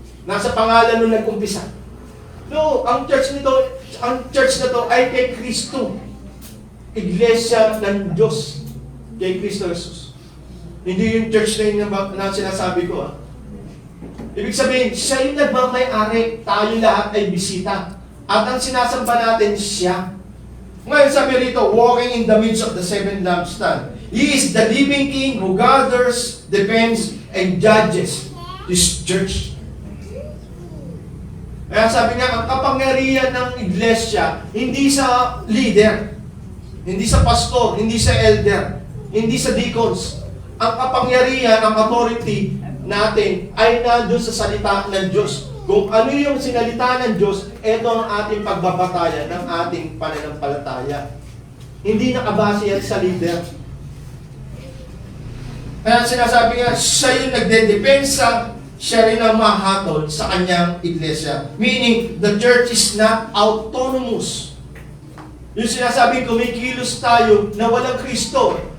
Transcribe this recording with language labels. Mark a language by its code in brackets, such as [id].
[tl] Nasa pangalan nung nag-umpisa. No, ang church na to ay kay Kristo. Iglesia ng Diyos. Kay Kristo Jesus. Hindi yung church na yun na sinasabi ko ah. Ibig sabihin, siya yung nagmamay-ari. Tayo lahat ay bisita. At ang sinasamba natin, siya. [en] Ngayon sabi rito, walking in the midst of the seven lampstands. He is the living King who gathers, defends, and judges His church. [tl] Kaya sabi nga, ang kapangyarihan ng iglesia, hindi sa leader. hindi sa pastor, hindi sa elder, hindi sa deacons. Ang kapangyarihan, ang authority natin ay nandun sa salita ng Diyos. Kung ano yung sinalita ng Diyos, ito ang ating pagbabatayan ng ating pananampalataya. Hindi nakabase yan sa leader. Kaya sinasabi nga, siya yung nagdedepensa, siya rin ang mahatol sa kanyang iglesia. [en] Meaning, the church is not autonomous. [tl] Yung sinasabi, kumikilos tayo na walang Kristo.